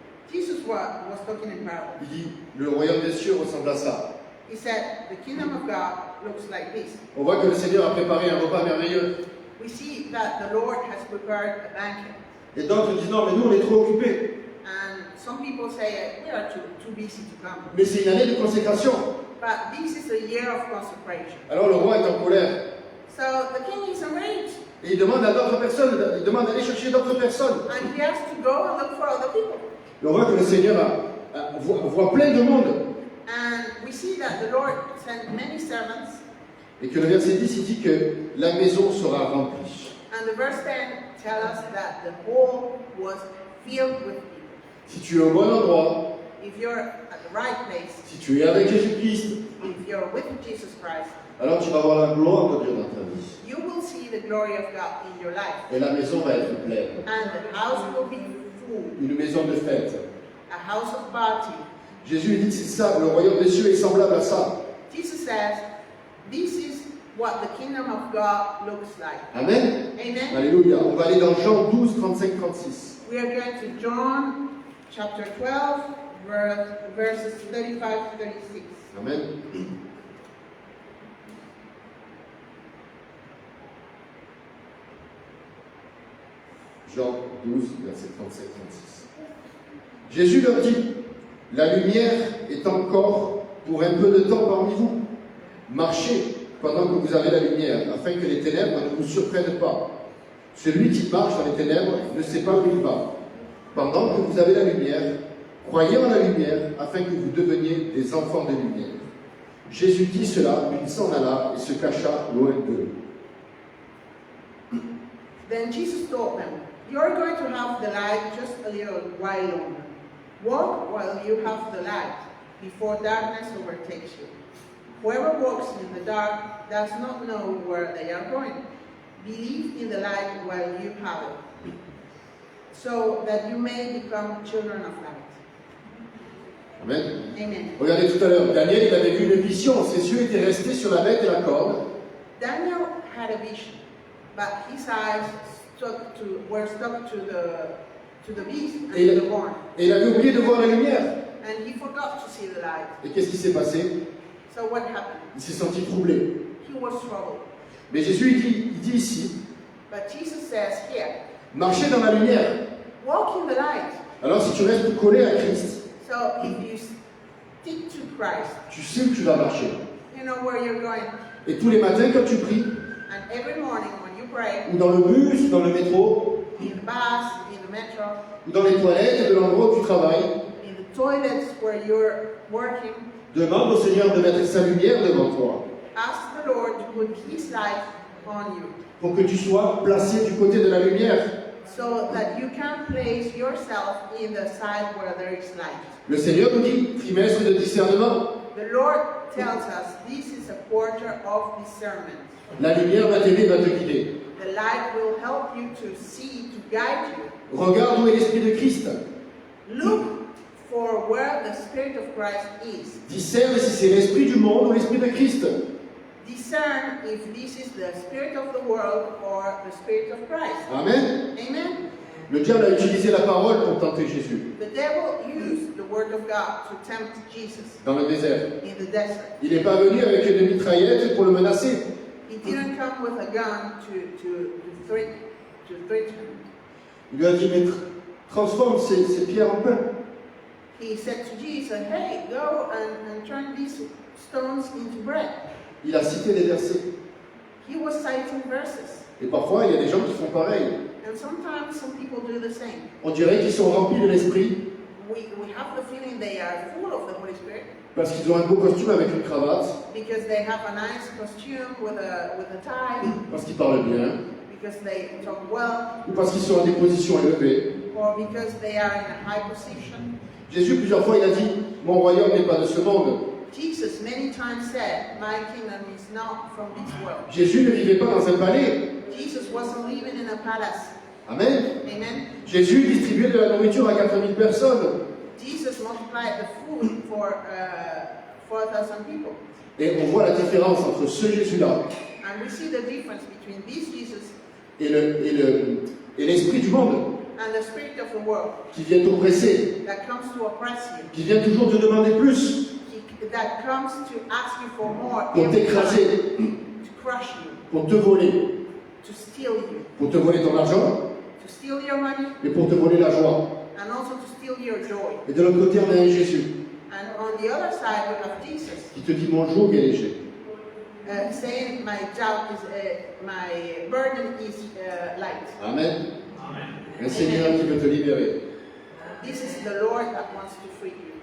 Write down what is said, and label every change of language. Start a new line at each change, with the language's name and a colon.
English: Jesus was talking in parable.
French: Il dit, le royaume des cieux ressemble à ça.
English: He said, the kingdom of God looks like this.
French: On voit que le Seigneur a préparé un repas merveilleux.
English: We see that the Lord has prepared a banquet.
French: Et d'autres disent, non, mais nous, on est trop occupés.
English: And some people say, we are too busy to come.
French: Mais c'est une année de consécration.
English: But this is a year of consecration.
French: Alors le roi est en colère.
English: So the king is enraged.
French: Et il demande à d'autres personnes, il demande d'aller chercher d'autres personnes.
English: And he has to go and look for other people.
French: Et on voit que le Seigneur voit plein de monde.
English: And we see that the Lord sent many servants.
French: Et que le verset 10, il dit que la maison sera remplie.
English: And the verse 10 tells us that the hall was filled with people.
French: Si tu es au bon endroit,
English: If you're at the right place,
French: si tu es avec Jésus-Christ,
English: if you're with Jesus Christ,
French: alors tu vas voir la gloire de Dieu dans ta vie.
English: you will see the glory of God in your life.
French: Et la maison va être pleine.
English: And the house will be full,
French: Une maison de fête.
English: a house of party.
French: Jésus dit que c'est ça, le royaume des cieux est semblable à ça.
English: Jesus says, this is what the kingdom of God looks like.
French: Amen.
English: Amen.
French: Alléluia. On va aller dans Jean 12, 35, 36.
English: We are going to John chapter 12, verses 35 to 36.
French: Amen. Jean 12, verset 35, 36. Jésus leur dit, la lumière est encore pour un peu de temps parmi vous. Marchez pendant que vous avez la lumière, afin que les ténèbres ne vous surprennent pas. Celui qui marche dans les ténèbres ne sait pas où il va. Pendant que vous avez la lumière, croyez en la lumière, afin que vous deveniez des enfants de lumière. Jésus dit cela, puis il s'en alla et se cacha loin d'eux.
English: Then Jesus told them, you are going to have the light just a little while longer. Walk while you have the light, before darkness overtakes you. Whoever walks in the dark does not know where they are going. Believe in the light while you have it, so that you may become children of light.
French: Amen.
English: Amen.
French: Regardez tout à l'heure, Daniel, il avait vu une vision, ses yeux étaient restés sur la bête et la corde.
English: Daniel had a vision, but his eyes were stuck to the beast and to the horn.
French: Et il avait oublié de voir la lumière.
English: And he forgot to see the light.
French: Et qu'est-ce qui s'est passé?
English: So what happened?
French: Il s'est senti troublé.
English: He was troubled.
French: Mais Jésus, il dit ici,
English: But Jesus says here,
French: marchez dans la lumière.
English: walk in the light.
French: Alors si tu restes collé à Christ,
English: So if you stick to Christ,
French: tu sais où tu vas marcher.
English: you know where you're going.
French: Et tous les matins, quand tu pries,
English: And every morning when you pray,
French: ou dans le bus, ou dans le métro,
English: in the bus, in the metro,
French: ou dans les toilettes de l'endroit où tu travailles,
English: in the toilets where you're working,
French: demande au Seigneur de mettre sa lumière devant toi,
English: ask the Lord to put His light on you
French: pour que tu sois placé du côté de la lumière.
English: so that you can place yourself in the side where there is light.
French: Le Seigneur nous dit, trimestre de discernement,
English: The Lord tells us this is a quarter of discernment.
French: la lumière va t'aider, va te guider.
English: The light will help you to see, to guide you.
French: Regarde où est l'Esprit de Christ.
English: Look for where the Spirit of Christ is.
French: Discerne si c'est l'Esprit du monde ou l'Esprit de Christ.
English: Discern if this is the Spirit of the world or the Spirit of Christ.
French: Amen.
English: Amen?
French: Le diable a utilisé la parole pour tenter Jésus
English: The devil used the Word of God to tempt Jesus
French: dans le désert.
English: in the desert.
French: Il n'est pas venu avec une mitraillette pour le menacer.
English: He didn't come with a gun to threaten him.
French: Il lui a dit, mais transforme ces pierres en pain.
English: He said to Jesus, hey, go and turn these stones into bread.
French: Il a cité des versets.
English: He was citing verses.
French: Et parfois, il y a des gens qui font pareil.
English: And sometimes some people do the same.
French: On dirait qu'ils sont remplis de l'Esprit
English: We have the feeling they are full of the Holy Spirit
French: parce qu'ils ont un beau costume avec une cravate,
English: because they have a nice costume with a tie,
French: parce qu'ils parlent bien,
English: because they talk well,
French: ou parce qu'ils sont à des positions élevées.
English: or because they are in a high position.
French: Jésus, plusieurs fois, il a dit, mon royaume n'est pas de ce monde.
English: Jesus many times said, my kingdom is not from this world.
French: Jésus ne vivait pas dans un palais.
English: Jesus wasn't living in a palace.
French: Amen.
English: Amen.
French: Jésus distribuait de la nourriture à 4000 personnes.
English: Jesus multiplied the food for 4,000 people.
French: Et on voit la différence entre ce Jésus-là
English: And we see the difference between this Jesus
French: et l'esprit du monde
English: and the spirit of the world
French: qui vient t'oppresser,
English: that comes to oppress you,
French: qui vient toujours te demander plus
English: that comes to ask you for more,
French: pour
English: every
French: t'écraser,
English: time, to crush you,
French: pour te voler,
English: to steal you,
French: pour te voler ton argent
English: to steal your money,
French: et pour te voler la joie.
English: and also to steal your joy.
French: Et de l'autre côté, on a un Jésus
English: And on the other side, we have Jesus
French: qui te dit mon joug est léger.
English: saying, my job is, my burden is light.
French: Amen. Un Seigneur qui veut te libérer.
English: This is the Lord that wants to free you.